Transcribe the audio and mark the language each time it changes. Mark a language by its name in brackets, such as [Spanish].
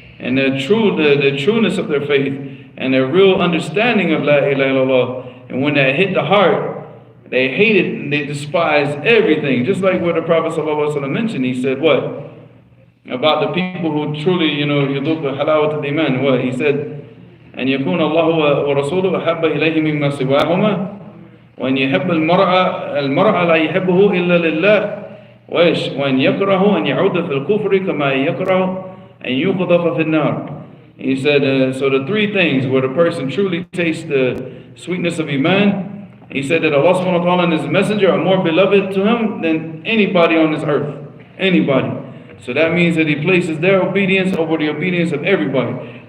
[English] And the trueness of their faith and their real understanding of La ilaha illallah, and when that hit the heart, they hated and they despised everything. Just like what the Prophet ﷺ mentioned, he said what? About the people who truly, [Arabic] يذوق حلاوة الإيمان. [English] What? He said, [Arabic] أن يكون الله ورسوله أحب إليه مما سواهما وأن يحب المرء لا يحبه إلا لله وأن يكره أن يعود في الكفر كما يكره أن يقذف في النار. [English] He said, so the three things where the person truly tastes the sweetness of Iman, he said that Allah subhanahu wa ta'ala and His Messenger are more beloved to Him than anybody on this earth. Anybody. So that means that He places their obedience over the obedience of everybody.